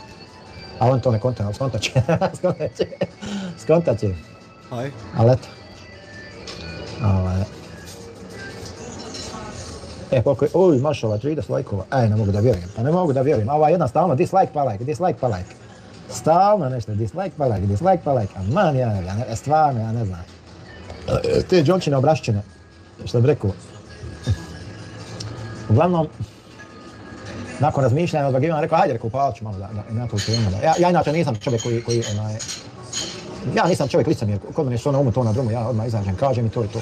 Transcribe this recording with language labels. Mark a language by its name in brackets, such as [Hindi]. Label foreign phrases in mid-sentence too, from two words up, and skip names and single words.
[Bosnian] A on to ne konta, ali skontat će. Ali eto. Koliko je, mašala, 30 lajkova, ne mogu da vjerujem, ova jedna stalno, dislike pa like. Stalno nešto, dislike pa like, a man, stvarno, ja ne znam. Te džončine obrašćene, što bi rekao. Uglavnom, nakon razmišljanja od odvagivanja, rekao, hajde, upalat ću malo na tu temu. Ja inače nisam čovjek koji ja nisam čovjek licemjer, kod mene što na umu, to na drumu, ja odmah izađem, kažem i to je to.